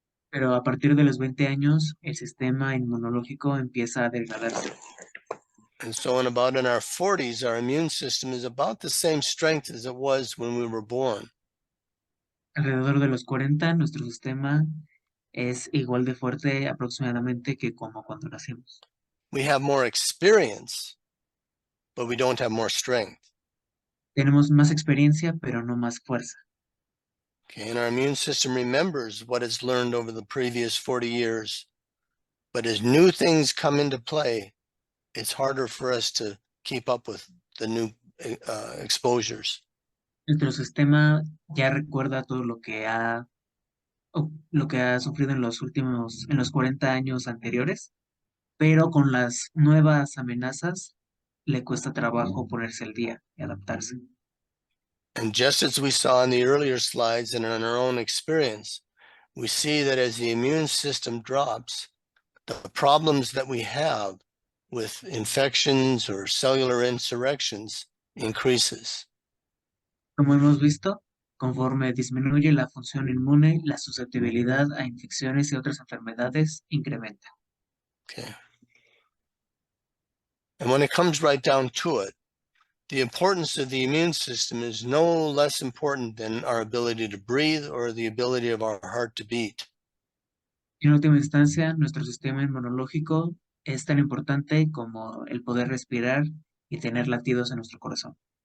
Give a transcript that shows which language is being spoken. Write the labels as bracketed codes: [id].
[es] Pero a partir de los 20 años, el sistema inmunológico empieza a degradarse. [en] And so in our 40s, our immune system is about the same strength as it was when we were born. [es] Alrededor de los 40, nuestro sistema es igual de fuerte aproximadamente que como cuando nacimos. [en] We have more experience, but we don't have more strength. [es] Tenemos más experiencia, pero no más fuerza. [en] Okay, and our immune system remembers what it's learned over the previous 40 years. But as new things come into play, it's harder for us to keep up with the new exposures. [es] Nuestro sistema ya recuerda todo lo que ha sufrido en los 40 años anteriores, pero con las nuevas amenazas le cuesta trabajo ponerse al día y adaptarse. [en] And just as we saw in the earlier slides and in our own experience, we see that as the immune system drops, the problems that we have with infections or cellular insurrections increases. [es] Como hemos visto, conforme disminuye la función inmune, la susceptibilidad a infecciones y otras enfermedades incrementa. [en] Okay. And when it comes right down to it, the importance of the immune system is no less important than our ability to breathe or the ability of our heart to beat. [es] En última instancia, nuestro sistema inmunológico es tan importante como el poder respirar y tener latidos en nuestro corazón.